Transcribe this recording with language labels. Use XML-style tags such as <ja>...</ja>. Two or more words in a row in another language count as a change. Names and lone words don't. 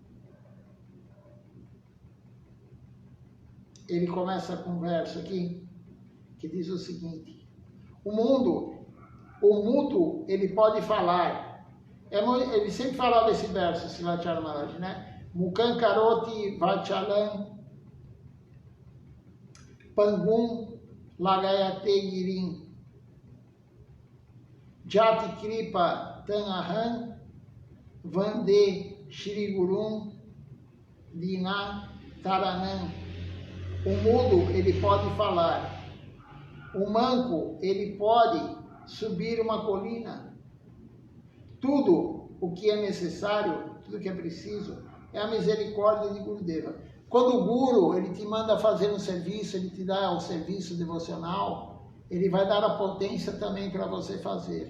<pt>Ele começa com um verso aqui, que diz o seguinte: o mundo, ele pode falar. Ele sempre falava esse verso, Srila Acharya Maharaj, né?</pt> <sa>Mukankaroti Vachalam Pangum Lagayate Girim Jati Kripa Tanaham Vande Shri Gurum Dina Taranam.</sa> <pt>O mudo, ele pode falar. O manco, ele pode subir uma colina. Tudo o que é necessário, tudo o que é preciso, é a misericórdia de Gurudeva. Quando o Guru, ele te manda fazer um serviço, ele te dá o serviço devocional, ele vai dar a potência também para você fazer.</pt>